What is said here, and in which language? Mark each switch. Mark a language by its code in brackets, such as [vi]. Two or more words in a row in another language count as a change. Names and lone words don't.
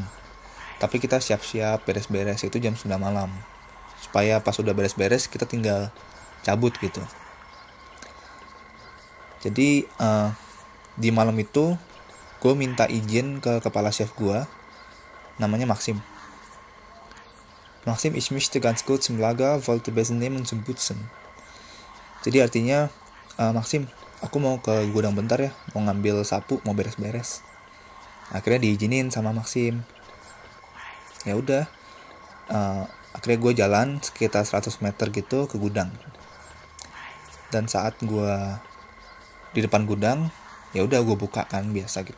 [id] Tapi kita siap-siap beres-beres itu jam 9 malam. Supaya pas udah beres-beres kita tinggal cabut gitu. Jadi di malam itu gue minta izin ke kepala chef gue, namanya Maxim. [de] Maxim, ich möchte ganz kurz im Lager, wollte Besen nehmen zum putzen. [id] Jadi artinya, Maxim, aku mau ke gudang bentar ya, mau ngambil sapu, mau beres-beres. Akhirnya diizinin sama Maxim. Ya udah, akhirnya gue jalan sekitar 100 meter gitu ke gudang. Dan saat gue di depan gudang, ya udah gue buka kan biasa gitu.